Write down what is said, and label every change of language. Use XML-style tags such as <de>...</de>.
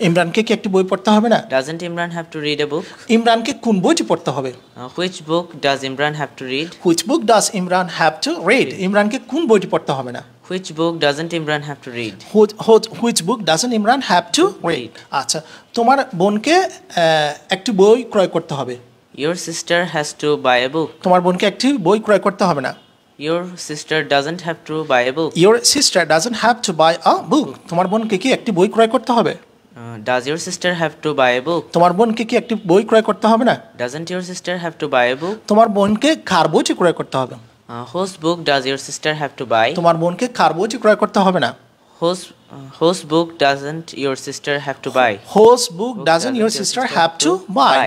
<bn>ইমরানকে কি একটি বই পড়তে হবে না?</bn> <en>Doesn't Imran have to read a book?</en> <bn>ইমরানকে কোন বইটি পড়তে হবে?</bn> <en>Which book does Imran have to read? Which book does Imran have to read?</en> <bn>ইমরানকে কোন বইটি পড়তে হবে না?</bn> <en>Which book doesn't Imran have to read? Which book doesn't Imran have to read?</en> <bn>আচ্ছা, তোমার বোনকে একটি বই ক্রয় করতে হবে।</bn> <en>Your sister has to buy a book.</en> <bn>তোমার বোনকে একটি বই ক্রয় করতে হবে না।</bn> <en>Your sister doesn't have to buy a book. Your sister doesn't have to buy a book.</en> <bn>তোমার বোনকে কি একটি বই ক্রয় করতে হবে?</bn> <en>Does your sister have to buy a book?</en> <bn>তোমার বোনকে কি একটি বই ক্রয় করতে হবে না?</bn> <en>Doesn't your sister have to buy a book?</en> <bn>তোমার বোনকে কার বইটি ক্রয় করতে হবে?</bn> <en>Whose book does your sister have to buy?</en> <bn>তোমার বোনকে কার বইটি ক্রয় করতে হবে না?</bn> <en>Whose book doesn't your sister have to buy? Whose book doesn't your sister have to buy?</en>